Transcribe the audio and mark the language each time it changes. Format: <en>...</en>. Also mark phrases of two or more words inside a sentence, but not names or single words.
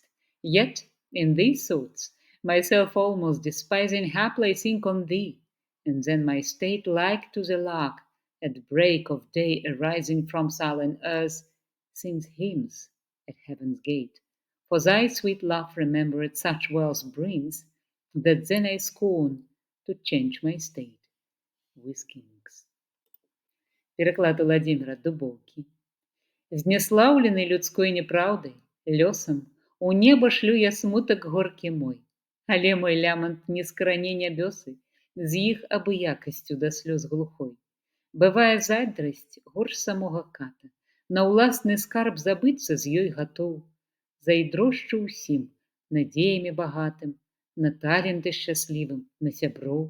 <en>Yet in these thoughts, myself almost despising, haply think on thee, and then my state like to the lark at break of day arising from silent earth sings hymns at heaven's gate. For thy sweet love remembered such wealth brings, that then I scorn to change my state with kings.</en> <be>Пераклад Владзіміра Дубоўкі. Знеслаўлены людской няпраўдай, лёсам, у неба шлю я смутак горкі мой, але мой лямант не з караней нябёсы, з іх абыякасцю да слёз глухой. Бывае зайздрасць горш самога ката, на ўласны скарб забыцца з ёй гатоў, зайздрошчу ўсім, надзеямі багатым, на таленты шчаслівым, на сяброў.</be>